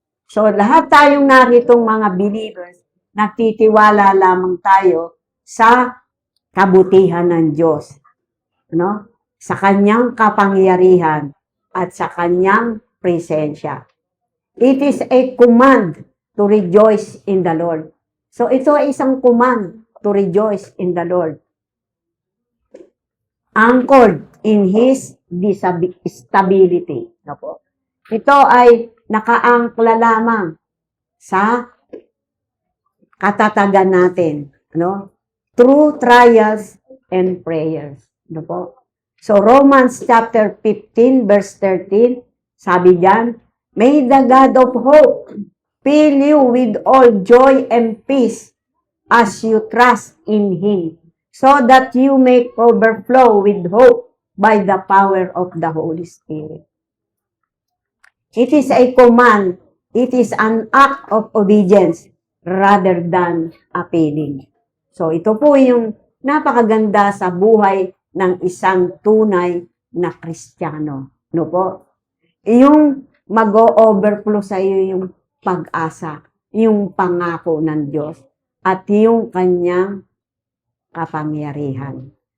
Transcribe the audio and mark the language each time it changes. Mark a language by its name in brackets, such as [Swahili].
[Filipino] So, lahat tayong naritong mga believers, nagtitiwala lamang tayo sa kabutihan ng Diyos. Sa kanyang kapangyarihan at sa kanyang presensya. [English] It is a command to rejoice in the Lord. So, [Filipino] ito ay isang [English] command to rejoice in the Lord. Anchored in His stability. [Filipino] Ito ay nakaangkla lamang sa katatagan natin. [English] Through trials and prayers. So, Romans chapter 15, verse 13, [Filipino] sabi diyan, [English] may the God of hope fill you with all joy and peace as you trust in Him, so that you may overflow with hope by the power of the Holy Spirit. It is a command. It is an act of obedience rather than a feeling. [Filipino] So, ito po yung napakaganda sa buhay ng isang tunay na Kristiyano. Yung mag-o-overflow sa iyo yung pag-asa, yung pangako ng Diyos, at yung kanyang kapangyarihan.